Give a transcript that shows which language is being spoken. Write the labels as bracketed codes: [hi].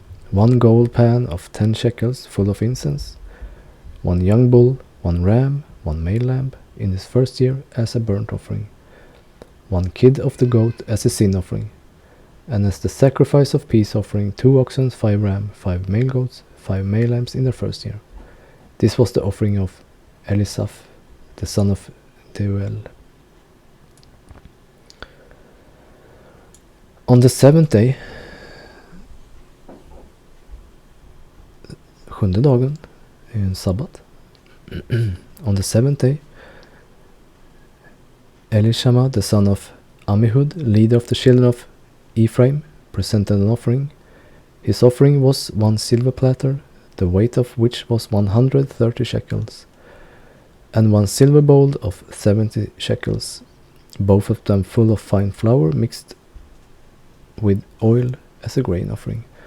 [en] 1 gold pan of 10 shekels, full of incense, 1 young bull, 1 ram, 1 male lamb, in his first year as a burnt offering, 1 kid of the goat as a sin offering, and as the sacrifice of peace offering, 2 oxen, 5 ram, 5 male goats, 5 male lambs, in their first year. This was the offering of Elisaph, the son of Deuel. On the 7th day, [sv] 7:e dagen är ju en sabbat. [en] On the 7th day, Elishama, the son of Amihud, leader of the children of Ephraim, presented an offering. His offering was 1 silver platter, the weight of which was 130 shekels, and 1 silver bowl of 70 shekels, both of them full of fine flour mixed with oil as a grain offering.